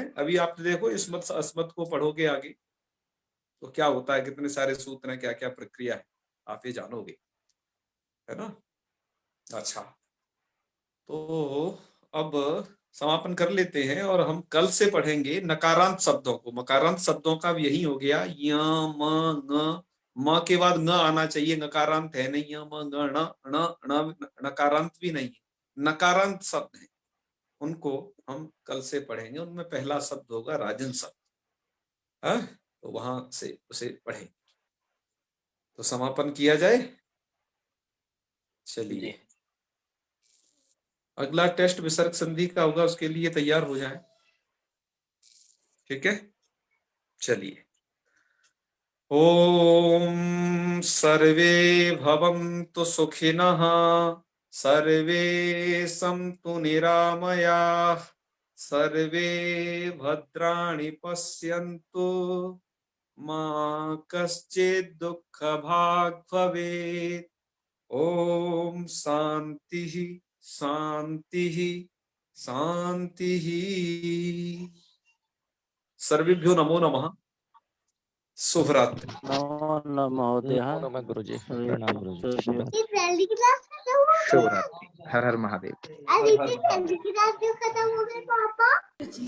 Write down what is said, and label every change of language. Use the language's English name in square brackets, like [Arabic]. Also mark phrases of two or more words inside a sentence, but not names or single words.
[Hindi] अभी आप देखो इसमत से अस्मत को पढ़ोगे आगे तो क्या होता है, कितने सारे सूत्र हैं, क्या क्या प्रक्रिया है, आप ये जानोगे, है ना। अच्छा, तो अब समापन कर लेते हैं और हम कल से पढ़ेंगे नकारांत शब्दों को। मकारांत शब्दों का भी यही हो गया, य म ङ, म के बाद ङ आना चाहिए, नकारांत है नहीं, य म ङ ण ण नकारांत भी नहीं है, नकारांत शब्द है, उनको हम कल से पढ़ेंगे। उनमें पहला शब्द होगा राजन शब्द, तो वहां से उसे पढ़ेंगे। तो समापन किया जाए। चलिए, अगला टेस्ट विसर्ग संधि का होगा, उसके लिए तैयार हो जाए। ठीक है, चलिए। [Sanskrit] ओम सर्वे भवन्तु सुखिनः, सर्वे सन्तु निरामयाः, सर्वे भद्राणि पश्यन्तु, मा कश्चित् दुःखभाग् भवेत्। ओम शांति शांति शांति। सर्वेभ्यो नमो नमः। [Hindi] शुभरात्रि। [Sanskrit] नमो नमः महोदय। [Hindi] नमः गुरुजी, प्रणाम गुरुजी। शुभरात्रि। हर हर महादेव। हर हर महादेव।